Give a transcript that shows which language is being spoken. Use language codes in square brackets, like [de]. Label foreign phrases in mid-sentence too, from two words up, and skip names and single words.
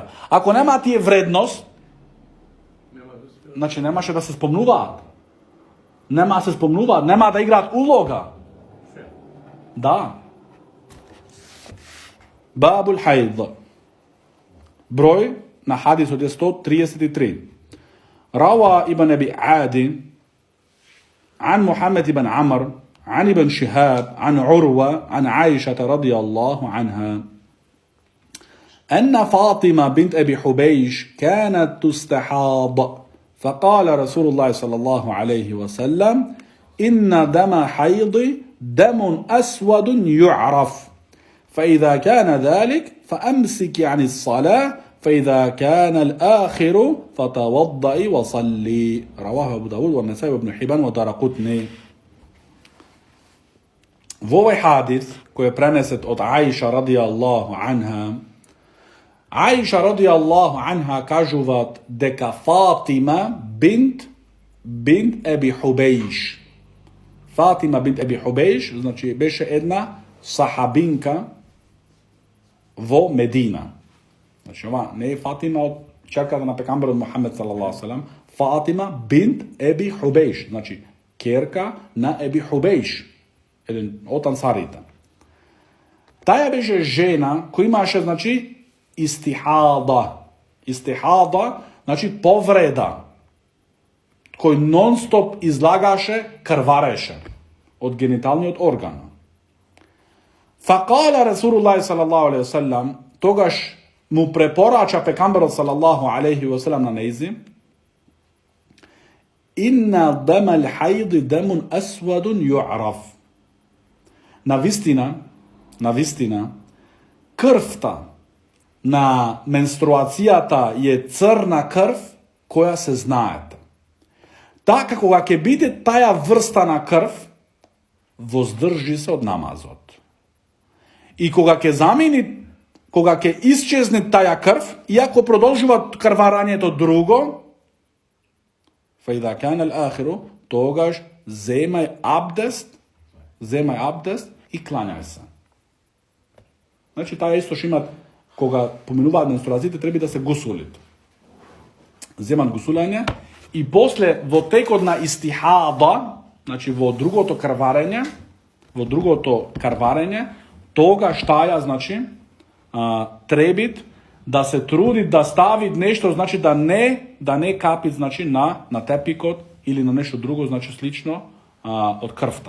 [mk] Ако нема тие вредност, значи, немаше да се спомнуваат. Нема да играат улога. Да. [ar] باب الحيض. Број на хадисот е 133. رواه ابن أبي عدي عن محمد بن عمرو عن ابن شهاب عن عروة عن عائشة رضي الله عنها أن فاطمة بنت أبي حبيش كانت تستحاض فقال رسول الله صلى الله عليه وسلم إن دم حيض دم أسود يعرف فإذا كان ذلك فأمسك عن الصلاة فإذا كان الآخر فتوضئي وصلي. رواه أبو داود والنسائي وابن حبان ودارقطني. [mk] Во овој хадис кој е пренесет од Аиша [ar] رضي الله عنها, [mk] Аиша [ar] رضي الله عنها [mk] кажуваат дека Фатима бинт Еби Хубейш. Фатима бинт Еби Хубейш, значи беше една сахабинка во Медина. Значи, ова не е Фатима од черката на пекамберот Мухамед [ar] صلى الله عليه وسلم, [mk] Фатима бинт Еби Хубейш, значи керка на Еби Хубейш, еден од ансарите. Таја беше жена која имаше, значи, истихада. Истихада, значи повреда, кој нон-стоп излагаше, крвареше од гениталниот орган. [ar] فقال رسول الله صلى الله عليه وسلم, [mk] тогаш му препорача пекамберот [ar] صلى الله عليه وسلم [mk] на нејзи: [ar] إن دم الحيض دم أسود يعرف. [mk] Навистина, крвта на менструацијата е црна крв која се знаете. Така кога ќе биде таја врста на крв, воздржи се од намазот. И кога ќе исчезне таја крв, иако продолжува крварањето друго, [ar] فإذا كان الآخر, [mk] тогаш земај абдест и клањај се. Значи, таја исто што имат, кога поминуваат менструациите, треба да се гусулит. Земат гусулање и после во текот на истихада, значи во другото карварење, тогаш таја, значи, требит да се труди да стави нешто, значи да не капи, значи на тепикот или на нешто друго, значи слично од крвта.